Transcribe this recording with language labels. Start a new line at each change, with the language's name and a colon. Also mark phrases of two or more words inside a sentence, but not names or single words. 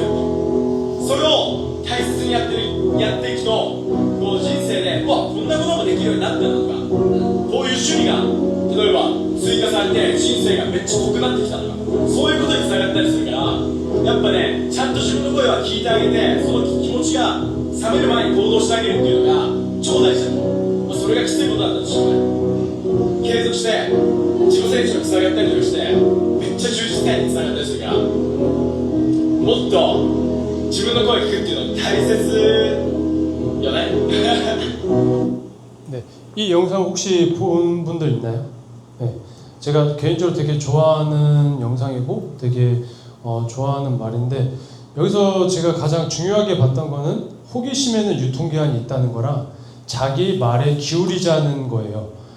Japanese: それを大切にやっていくと、こう人生でこんなこともできるようになったのとか、こういう趣味が例えば追加されて人生がめっちゃ濃くなってきたとか、そういうことにつながったりするから、やっぱねちゃんと自分の声は聞いてあげて、その気持ちが冷める前に行動してあげるっていうのが超大事だと思う。それがきついことだったとしてもね、継続して自己成長につながったりとかして、めっちゃ充実感につながったりするから、もっと自分の声を聞くっていうの大切よね。
Korean: 네, 이 영상 혹시 본 분들 있나요? 네, 제가 개인적으로 되게 좋아하는 영상이고 되게 좋아하는 말인데, 여기서 제가 가장 중요하게 봤던 거는 호기심에는 유통기한이 있다는 거랑 자기 말에 기울이자는 거예요.